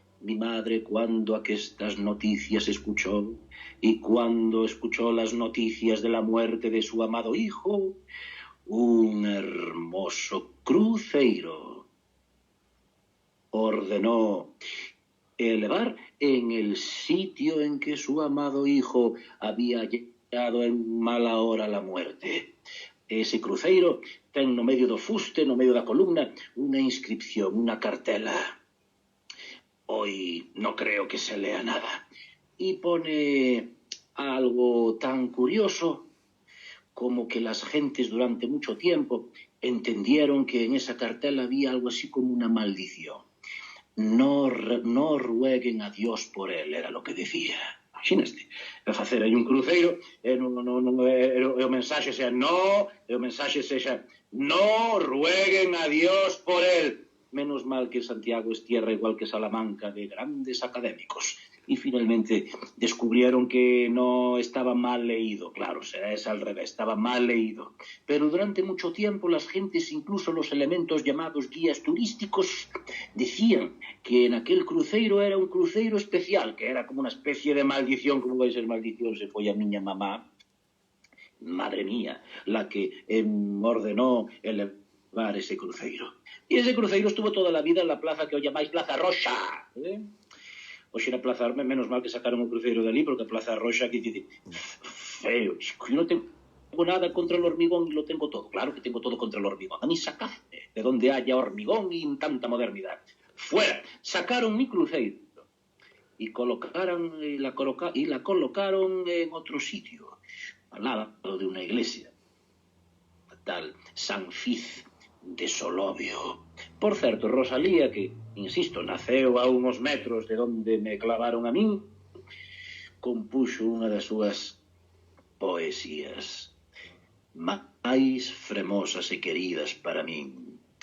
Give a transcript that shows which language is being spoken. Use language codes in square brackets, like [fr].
[es] Mi madre, cuando aquestas noticias escuchó, y cuando escuchó las noticias de la muerte de su amado hijo, un hermoso cruceiro, ordenó elevar en el sitio en que su amado hijo había llegado en mala hora la muerte. [gl] Ese cruceiro ten no medio do fuste, no medio da columna, unha inscripción, unha cartela. [es] Hoy no creo que se lea nada. Y pone algo tan curioso como que las gentes durante mucho tiempo entendieron que en esa cartela había algo así como una maldición. No rueguen a Dios por él, era lo que decía. [gl] Imagínate, facer aí un cruceiro e o mensaxe sea [es] no rueguen a Dios por él. Menos mal que Santiago es tierra igual que Salamanca de grandes académicos. Y finalmente descubrieron que no estaba mal leído. Claro, es al revés, estaba mal leído. Pero durante mucho tiempo las gentes, incluso los elementos llamados guías turísticos, decían que en aquel cruceiro era un cruceiro especial, que era como una especie de maldición. [gl] Como vai ser maldición? Se foi a miña mamá, [es] madre mía, la que ordenó elevar ese cruceiro. Y ese cruceiro estuvo toda la vida en la plaza que hoy llamáis Plaza Roxa, Oxe era Plaza Roxa, menos mal que sacaron un cruceiro de ali, porque Plaza Roxa que dice feo, chico, yo no tengo nada contra el hormigón y lo tengo todo. Claro que tengo todo contra el hormigón. A mí sacadme de donde haya hormigón y tanta modernidad. Fuera, sacaron mi cruceiro y la colocaron en otro sitio, al lado de una iglesia, tal San Fiz de Solovio. [gl] Por certo, Rosalía, que, insisto, naceu a [es] unos metros de donde me clavaron [gl] a min, compuxo unha das súas poesías máis fremosas e queridas para min.